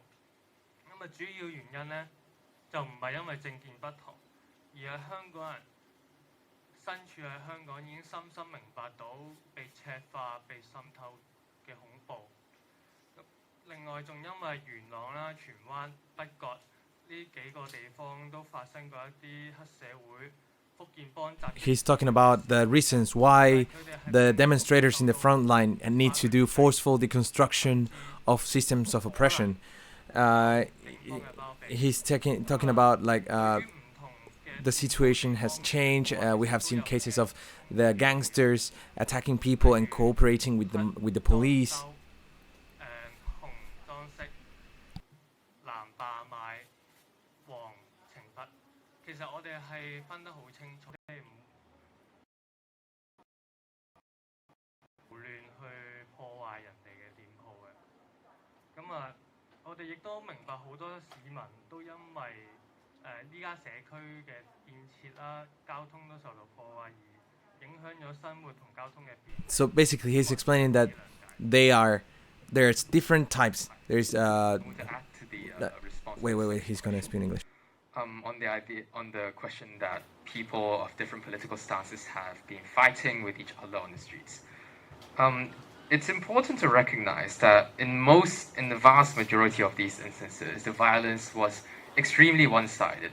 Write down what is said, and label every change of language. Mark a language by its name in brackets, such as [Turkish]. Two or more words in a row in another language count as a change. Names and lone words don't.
[Cantonese] 咁啊，主要原因咧就唔係因為政見不同，而係香港人身處喺香港已經深深明白到被赤化、被滲透嘅恐怖。另外仲因為元朗啦、荃灣、北角呢幾個地方都發生過一啲黑社會福建幫集團。 [English] He's talking about the reasons why the demonstrators in the front line need to do forceful deconstruction of systems of oppression. He's talking about like the situation has changed. We have seen cases of the gangsters attacking people and cooperating with the police. [Cantonese] 紅裝飾、藍霸賣、黃懲罰，其實我哋係分得好清楚，即係唔胡亂去破壞人哋嘅店鋪嘅。咁啊，我哋亦都明白好多市民都因為呢家社區嘅建設啦、交通都受到破壞而影響咗生活同交通嘅便利。 [English] So basically, he's explaining that there's different types. There's wait. He's gonna speak in English. On the question that people of different political stances have been fighting with each other on the streets. It's important to recognize that in the vast majority of these instances, the violence was extremely one-sided.